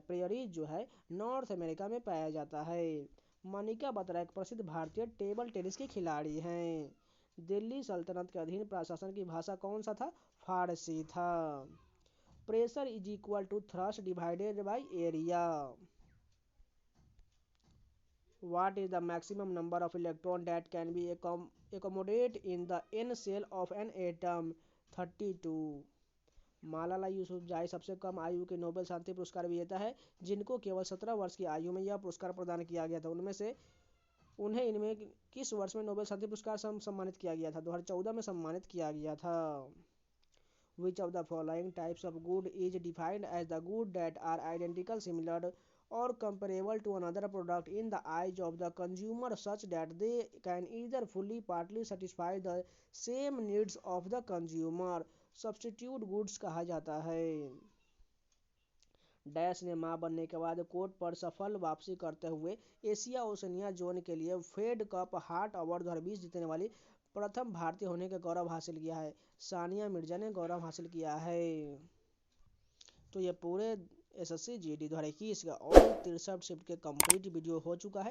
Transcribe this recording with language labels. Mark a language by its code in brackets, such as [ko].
[hi] Prairies जो है north America में पाया जाता है। मनिका बत्रा एक प्रसिद्ध भारतीय टेबल टेनिस की खिलाड़ी हैं। दिल्ली सल्तनत के अधीन प्रशासन की भाषा कौन सा था। फारसी था। [en] Pressure is equal to thrust divided by area. What is the maximum number of electron that can be accommodate in the n shell of an atom? [hi] 32। मालाला यूसुफजाई सबसे कम आयु के नोबेल शांति पुरस्कार विजेता है, जिनको केवल 17 वर्ष की आयु में यह पुरस्कार प्रदान किया गया था। उन्हें इनमें किस वर्ष में नोबेल शांति पुरस्कार सम्मानित किया गया था। 2014 में सम्मानित किया गया था। [en] Which of the following types of good is defined as the good that are identical, similar or comparable to another product in the eyes of the consumer, such that they can either fully partly satisfy the same needs of the consumer। Substitute goods [hi] कहा जाता है। Dash ने मां बनने के बाद court पर सफल वापसी करते हुए एशिया ओशनिया जोन के लिए फेड कप हार्ट अवार्ड 2020 जीतने वाली प्रथम भारतीय होने का गौरव हासिल किया है। सानिया मिर्जा ने गौरव हासिल किया है। तो ये पूरे SSC GD 2021 का ऑल 63 शिफ्ट के कंप्लीट वीडियो हो चुका है।